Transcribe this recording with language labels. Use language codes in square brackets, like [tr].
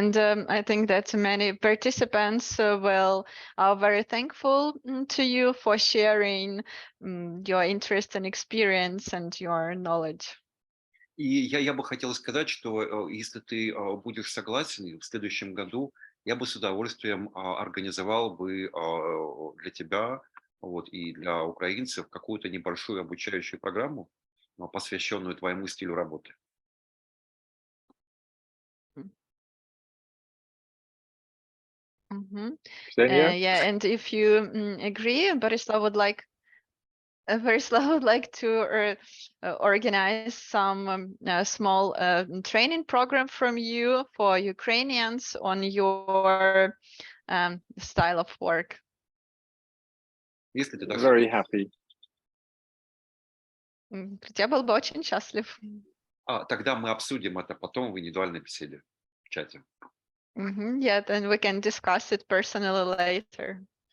[en] And I think that many participants are very thankful to you for sharing your interest and experience and your knowledge. [ru] И я бы хотел сказать, что если ты будешь согласен, в следующем году я бы с удовольствием организовал бы для тебя вот, и для украинцев какую-то небольшую обучающую программу, посвященную твоему стилю работы. Mhm. [en] Ksenia? Yeah, and if you agree, Borislav would like to organize some small training program from you for Ukrainians on your style of work. [ru] Если ты так [en] Very happy. [ru] Я был бы очень счастлив. тогда мы обсудим это потом в индивидуальной беседе в чате. [en] Yeah, then we can discuss it personally later.